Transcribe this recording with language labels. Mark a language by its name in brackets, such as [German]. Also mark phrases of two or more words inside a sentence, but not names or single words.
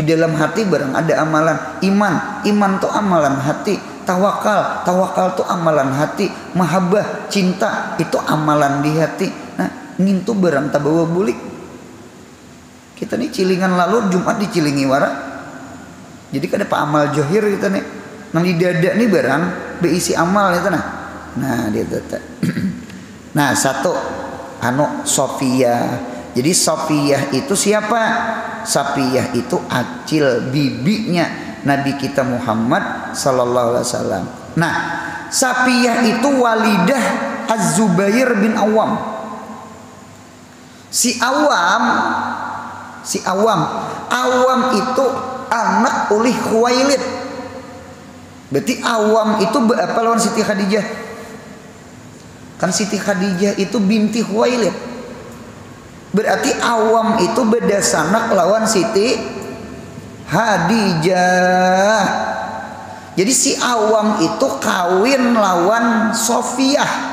[Banjar] dalam hati barang ada amalan iman tuh amalan hati tawakal tuh amalan hati mahabbah cinta itu amalan di hati nah ngintu barang tabawa bulik kita nih cilingan lalu Jumat dicilingi wara jadi kada pa amal jahir kita nih nang di dada nih barang beisi amal itu nah dia tata nah satu Sofia jadi Sofiyah itu siapa Sofiyah itu acil bibinya Nabi kita Muhammad [Arabic] صلى الله عليه وسلم [Banjar] nah Sofiyah itu walidah Az-Zubair bin Awam si Awam itu anak oleh Khuwailid berarti Awam itu apa lawan Siti Khadijah kan Siti Khadijah itu binti Khuwailid berarti Awam itu beda sanak lawan Siti Khadijah jadi si Awam itu kawin lawan Sofiyah